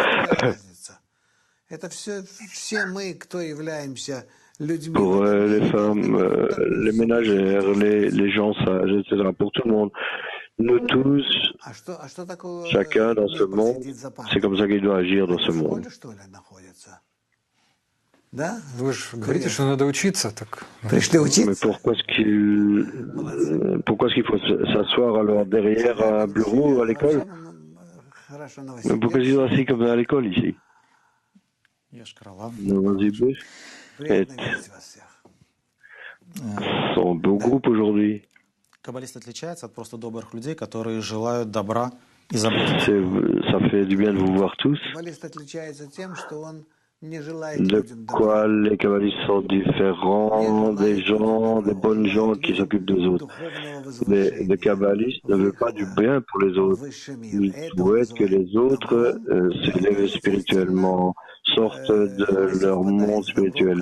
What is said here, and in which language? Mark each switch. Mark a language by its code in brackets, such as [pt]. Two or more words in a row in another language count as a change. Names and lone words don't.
[fr] Pour les femmes, les ménagères, les gens sages, etc. Pour tout le monde. Nous tous, chacun dans ce monde, c'est comme ça qu'il doit agir dans ce monde. [ru] Вы же говорите, что надо учиться, так. [fr] Mais pourquoi est-ce qu'il faut s'asseoir alors derrière un bureau à l'école? Mais pourquoi ils sont assis comme à l'école ici? C'est un beau groupe aujourd'hui. [ru] Каббалист отличается от просто добрых людей, которые желают добра и заботы. [fr] Ça fait du bien de vous voir tous. De quoi les kabbalistes sont différents des gens, des bonnes gens qui s'occupent des autres. Les kabbalistes ne veulent pas du bien pour les autres. Ils souhaitent que les autres s'élèvent spirituellement, sortent de leur monde spirituel.